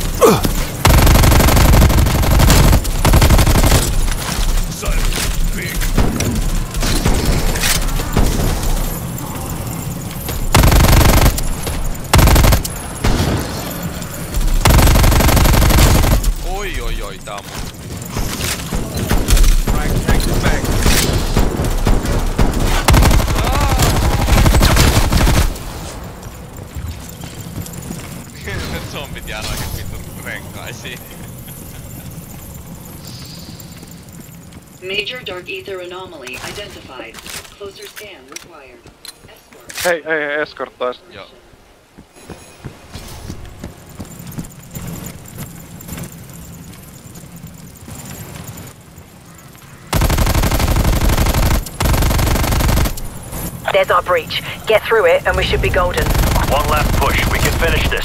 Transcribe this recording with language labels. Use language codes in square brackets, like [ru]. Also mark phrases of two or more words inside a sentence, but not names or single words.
[en] Silent big. [fi] Oi, tää on mun. Zombit jää oikein vitun renkaisiin. [en] Major dark ether anomaly identified. Closer scan required. Escort. [fi] Hei, eskortais. Joo. [en] There's our breach. Get through it and we should be golden. One last push. We can finish this.